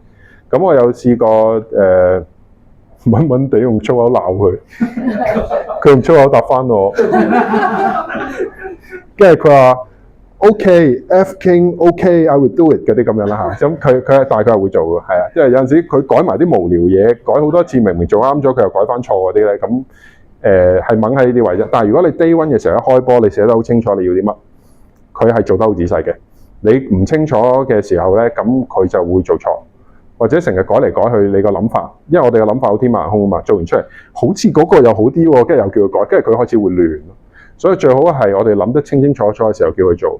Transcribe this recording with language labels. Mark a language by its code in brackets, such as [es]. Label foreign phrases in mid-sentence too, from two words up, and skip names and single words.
[yue] 咁我有試過穩穩地用粗口鬧佢，佢用粗口答翻我，跟住佢話 OK， [en] F King OK，I will do it [yue] 嗰啲咁樣啦嚇。咁佢大概係會做嘅，係啊，因為有陣時佢改埋啲無聊嘢，改好多次明明做啱咗，佢又改翻錯嗰啲咧。咁係掹喺呢啲位啫。但係如果你 [en] day one [yue] 嘅時候一開波，你寫得好清楚你要啲乜，佢係做得好仔細嘅。你唔清楚嘅時候咧，咁佢就會做錯。或者成日改嚟改去你個諗法，因為我哋嘅諗法好天馬行空啊嘛，做完出嚟好似嗰個又好啲喎，跟住又叫佢改，跟住佢開始會亂。所以最好係我哋諗得清清楚楚嘅時候叫佢做。